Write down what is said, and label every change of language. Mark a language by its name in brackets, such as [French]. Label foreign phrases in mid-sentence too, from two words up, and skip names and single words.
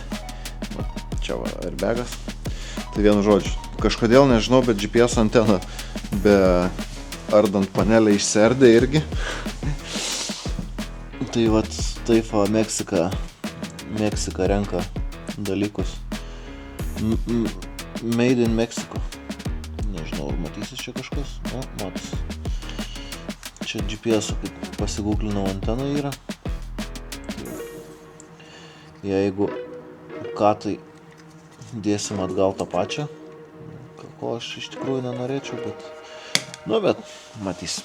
[Lithuanian] Čia va, airbagas. Tai vienu žodžiu, kažkodėl nežinau, bet GPS antena be ardant panelę išsiardė irgi. Tai vat, taip va, Meksika renka dalykus. [English] Made in Mexico. [Lithuanian] Nežinau, ar matysis čia kažkas? O, matus. Čia GPS, kaip pasigūglinau, antena yra. Jeigu ką, tai dėsim atgal tą pačią. Ko aš iš tikrųjų nenorėčiau, bet matys.